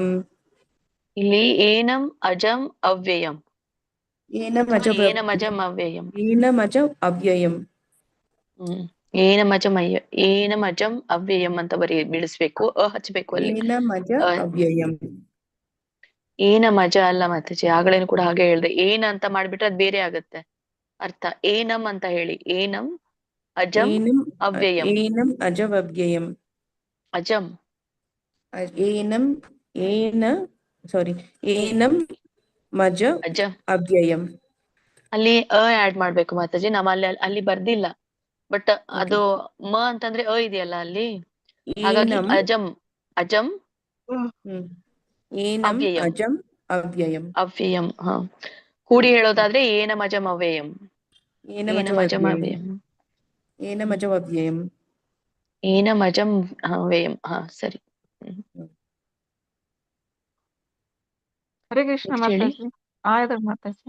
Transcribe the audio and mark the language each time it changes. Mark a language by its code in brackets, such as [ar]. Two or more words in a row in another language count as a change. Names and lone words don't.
[sa] ಇಲ್ಲಿ ಏನಂ ಅಜಂ ಅವ್ಯಯಂ. ಏನಮಜ ಏನಮಜಂ ಅವ್ಯಯಂ. ಏನಮಜ ಅವ್ಯಯಂ. ಏನಮಜಂ ಅವ್ಯಯಂ [kn] ಅಂತ ಬಿಡಿಸ್ಬೇಕು. ಹಚ್ಬೇಕು ಅಲ್ಲಿ. [sa] ಏನಮಜ ಅವ್ಯಯಂ. [kn] ಏನಮಜ ಅಲ್ಲ ಮಾತಾಜಿ, ಆಗಲೇನು ಕೂಡ ಹಾಗೆ ಹೇಳ್ದೆ. ಏನ ಅಂತ ಮಾಡ್ಬಿಟ್ರೆ ಅದ್ ಬೇರೆ ಆಗತ್ತೆ ಅರ್ಥ. ಏನಂ ಅಂತ ಹೇಳಿ. [sa] ಏನಂ ಅಜಂ ಅವ್ಯಯಂ. ಏನಂ ಅಜವ್ಯಯಂ. ಅಜಂ ಏನಂ ಮಜ ಅಜಂ. ಅವ್ಯಯಂ. [kn] ಅಲ್ಲಿ ಆಡ್ ಮಾಡ್ಬೇಕು ಮಾತಾಜಿ. ಅಲ್ಲಿ ಬರ್ದಿಲ್ಲ, ಬಟ್ ಅದು ಅಂತಂದ್ರೆ ಇದೆಯಲ್ಲ ಅಲ್ಲಿ, ಹಾಗಾಗಿ ಅಜಂ [sa] ಏನಂ ಅವ್ಯಯಂ. ಅಜಂ ಅವ್ಯಯಂ. ಅವ್ಯಯಂ. [kn] ಕೂಡಿ ಹೇಳೋದಾದ್ರೆ [sa] ಏನಮಜಂ ಅವ್ಯಯಂ. ಏನಮಜಂ ಅವ್ಯಯಂ. ಏನಮಜವ್ಯಯಂ. ಏನಮಜಂ ಅವ್ಯಯಂ. ಸರಿ. ಹರೇ ಕೃಷ್ಣ [kn] Next ಹೇಳಿ. ಮಾತಾಜಿ. ಆಯ್ತು ಮಾತಾಜಿ.